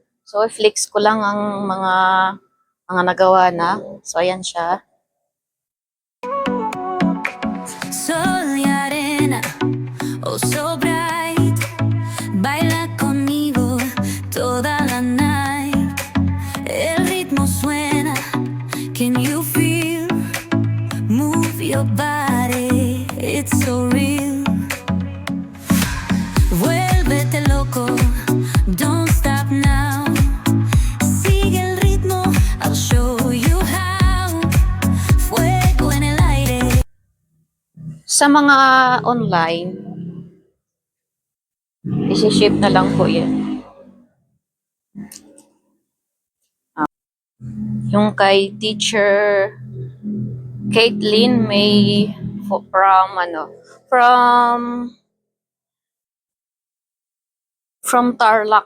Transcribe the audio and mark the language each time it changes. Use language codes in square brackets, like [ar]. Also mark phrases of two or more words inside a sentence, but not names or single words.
[tl] So, i-flex ko lang ang mga nagawa na. So, ayan siya. [es] Sol y arena, [en] oh so bright, [es] baila conmigo toda la night. El ritmo suena, [en] can you feel? Move your body, it's so real. [es] Vuélvete loco, [en] don't stop now. [es] Sigue el ritmo, [en] I'll show you how. [es] Fuego en el aire. [tl] Sa mga online, isi-ship na lang po yan. Yung kay Teacher Caitlin May from Tarlac.